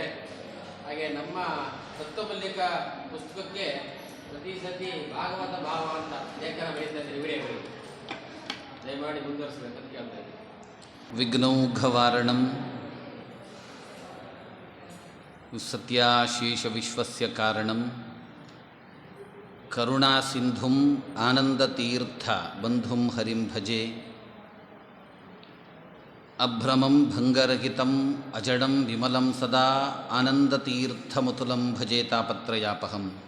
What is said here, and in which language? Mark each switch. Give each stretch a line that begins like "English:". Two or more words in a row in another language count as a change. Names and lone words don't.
Kannada: ಹಾಗೆ ನಮ್ಮ ಸತ್ವಮಲ್ಲಿಕ ಪುಸ್ತಕಕ್ಕೆ ಪ್ರತಿ ಸತಿ ಭಾಗವತ ಭಾವ ಅಂತ ಲೇಖನ ಬರೀತಾ ಇದ್ದಾರೆ ಇವರೇ. ದಯಮಾಡಿ ಮುಂದುವರಿಸಬೇಕಂತ ಕೇಳ್ತಾ ಇದ್ದೀನಿ.
Sanskrit: ವಿಘ್ನೌಘವಾರಣಂ ಸತ್ಯಾಶೇಷ ವಿಶ್ವಸ್ಯ ಕಾರಣಂ ಕರುಣಾಸಿಂಧುಂ ಆನಂದತೀರ್ಥ ಬಂಧುಂ ಹರಿಂ ಭಜೆ ಅಭ್ರಮಂ ಭಂಗರಹಿತಂ ಅಜಡಂ ವಿಮಲಂ ಸದಾ ಆನಂದತೀರ್ಥಮತುಲಂ ಭಜೆ ತಾಪತ್ರಯಾಪಹಂ